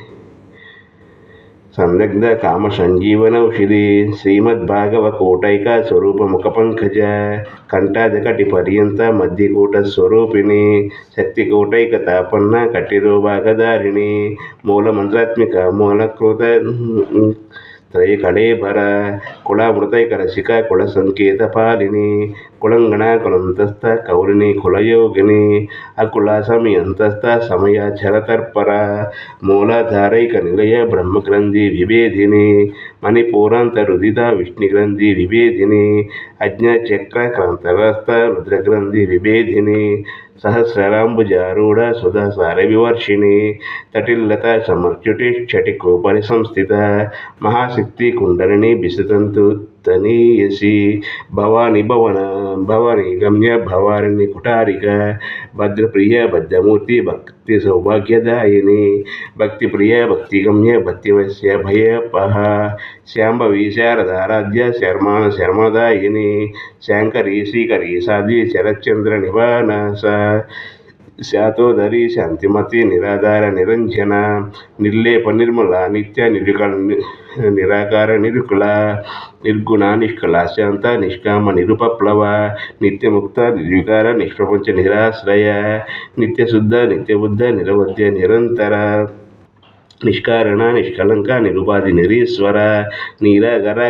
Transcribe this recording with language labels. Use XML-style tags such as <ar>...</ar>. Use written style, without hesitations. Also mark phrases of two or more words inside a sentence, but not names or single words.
<sa>సందగ్ధ కామ సంజీవనౌషధి శ్రీమద్భాగవ కోటైక స్వరూప ముఖ పంకజ కంఠాదకటి పర్యంత మధ్యకూట స్వరూపిణి శక్తి కోటైక తాపన్న కటిదో భాగధారిణి మూలమంత్రాత్మిక మూలకృత ತ್ರಯಕಳೇಬರ ಕುಳಾಮೃತೈಕ ರಸಿಕ ಕುಳಸಂಕೇತ ಪಾಲಿನಿ ಕುಳಂಗಣ ಕುಲಂತಸ್ಥ ಕೌಲಿನಿ ಕುಲಯೋಗಿನಿ ಅಕುಲ ಸಮಯಂತಸ್ಥ ಸಮಯಾಚರ ತರ್ಪರ ಮೂಲಾಧಾರೈಕ ನಿಲಯ ಬ್ರಹ್ಮಗ್ರಂಥಿ ವಿಭೇದಿನಿ ಮಣಿಪೂರಾಂತರುದಿತ ವಿಷ್ಣುಗ್ರಂಥಿ ವಿಭೇದಿನಿ ಅಜ್ಞಚಕ್ರ ಕ್ರಾಂತರಸ್ಥ ರುದ್ರಗ್ರಂಥಿ ವಿಭೇದಿನಿ सहस्राम्बुजारूढ सुधासारविवर्षिणी तटिल्लता समर्च्युतिष्ठटिकोपरि संस्थिता महाशक्ति कुण्डलिनी विसतन्तु तनीयसी भवानी भवानी गम्य भवानी कुटारिका भद्रप्रिय भद्रमूर्ति भक्ति सौभाग्यदायिनी भक्तिप्रिय भक्तिगम्य भक्तिवश्य भयपः शाम्भवी शारदाराध्य शर्माण शर्मदायिनी शाङ्करी श्रीकरी साध्वी शरच्चंद्र निवानस శాతోదరి శాంతిమతి నిరాధార నిరంజన నిర్లేప నిర్మల నిత్య నిరాకార నిరుకుల నిర్గుణ నిష్కళ శాంత నిష్కామ నిరుపప్లవ నిత్యముక్త నిర్వికార నిష్ప్రపంచ నిరాశ్రయ నిత్యశుద్ధ నిత్యబుద్ధ నిరవధ్య నిరంతర నిష్కారణ నిష్కలంక నిరుపాధి నిరీశ్వర నీరాగరాగ</sa>